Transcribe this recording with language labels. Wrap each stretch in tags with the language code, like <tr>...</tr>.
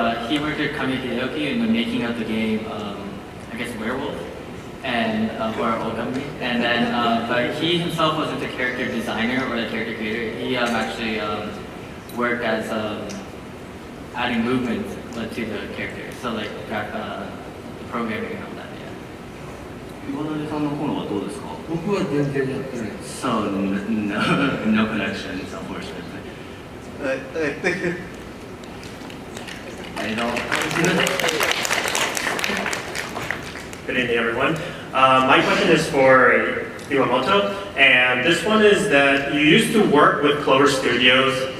<en>he worked with Kamiya Hideyoki in the making of the game, I guess Werewolf and or Ogami, and then but he himself wasn't the character designer or the character creator. He actually worked as adding movement to the character, so like programming and all that. Yeah.</en> <ja>岩谷さんの頃はどうですか？僕は全然やってないです。</ja> <en>So no connections, unfortunately. I don't. Good evening, everyone. My question is for Iwamoto, and this one is that you used to work with Clover Studios.</en>